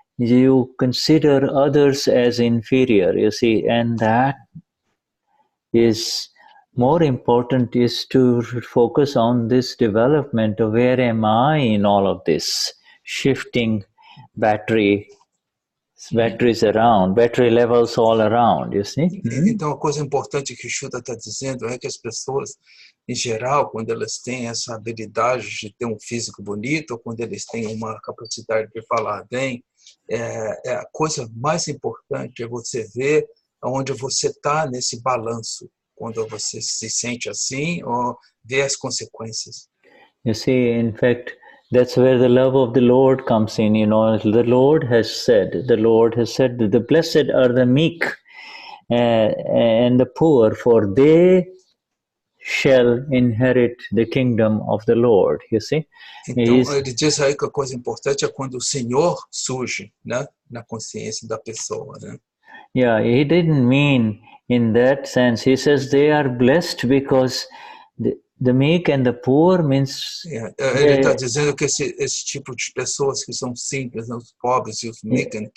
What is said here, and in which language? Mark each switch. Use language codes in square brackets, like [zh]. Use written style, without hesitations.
[en] you consider others as inferior, you see, and that is more important, is to focus on this development of where am I in all of this, shifting batteries around, battery levels all around, you see. [pt] Então, a coisa importante que o Shuddha está dizendo é que as pessoas, em geral, quando elas têm essa habilidade de ter um físico bonito, ou quando eles têm uma capacidade de falar bem, a coisa mais importante é você ver onde você está nesse balanço, quando você se sente assim, ou ver as consequências. [en] You see, in fact, that's where the love of the Lord comes in. You know, the Lord has said that the blessed are the meek and the poor, for they shall inherit the kingdom of the Lord. You see? [pt] Então, ele diz aí que a coisa importante é quando o Senhor surge, né, na consciência da pessoa, né? [en] Yeah, he didn't mean in that sense. He says they are blessed because the meek and the poor means... [pt] Ele está dizendo que esse tipo de pessoas que são simples, né, os pobres e os meek,